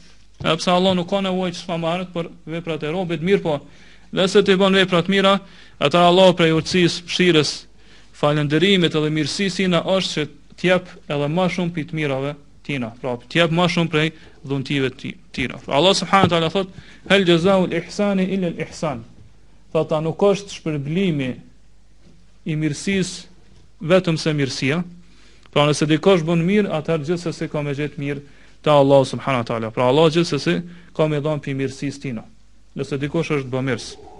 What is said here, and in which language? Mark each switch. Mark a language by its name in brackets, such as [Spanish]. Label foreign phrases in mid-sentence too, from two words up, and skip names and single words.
[Albanian] Edhe pse Allah nuk ka nevojë që të marrë për veprat e robit mirë, po nëse ti bën vepra të mira, atë Allah prej urtësisë, mëshirës, falënderimit edhe mirësisë tina është që t'jep edhe më shumë për të mirave tina, pra t'jep më shumë prej dhuntive tina. Pra Allah [Arabic] سبحانه وتعالى [Albanian] thot [Arabic] هل جزاء الإحسان إلا الإحسان. [Albanian] Thotë nuk është shpërblimi i mirësisë vetëm se mirësia. Pra nëse dikush bën mirë, atëherë gjithsesi ka me gjetë mirë te Allah [Arabic] سبحانه وتعالى. [Albanian] Pra Allah gjithsesi ka me dhënë pi mirësisë tina. Nëse dikush është bamirës.